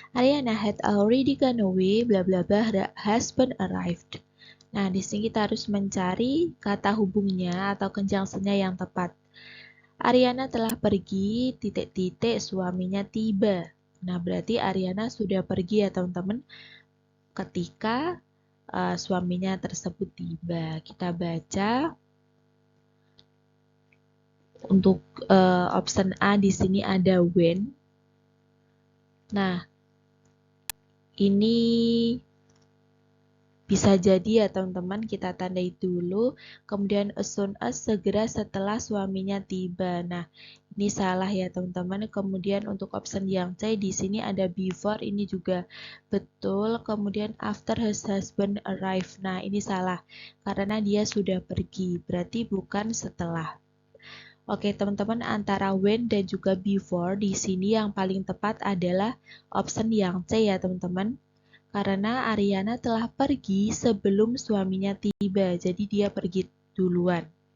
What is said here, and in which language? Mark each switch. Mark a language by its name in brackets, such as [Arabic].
[English] Ariana had already gone away, bla bla bla, her husband arrived. [Indonesian] Nah, di sini kita harus mencari kata hubungnya atau conjunctionnya yang tepat. Ariana telah pergi, titik-titik, suaminya tiba. Nah, berarti Ariana sudah pergi ya teman-teman ketika suaminya tersebut tiba. Kita baca untuk option A di sini ada when. Nah, ini bisa jadi ya teman-teman, kita tandai dulu. Kemudian as soon as, segera setelah suaminya tiba. Nah, ini salah ya teman-teman. Kemudian untuk option yang C di sini ada before, ini juga betul. [English] Kemudian after his husband arrive. [Indonesian] Nah, ini salah karena dia sudah pergi. Berarti bukan setelah. Oke, teman-teman, antara when dan juga before di sini yang paling tepat adalah option yang C ya teman-teman. Karena Ariana telah pergi sebelum suaminya tiba, jadi dia pergi duluan.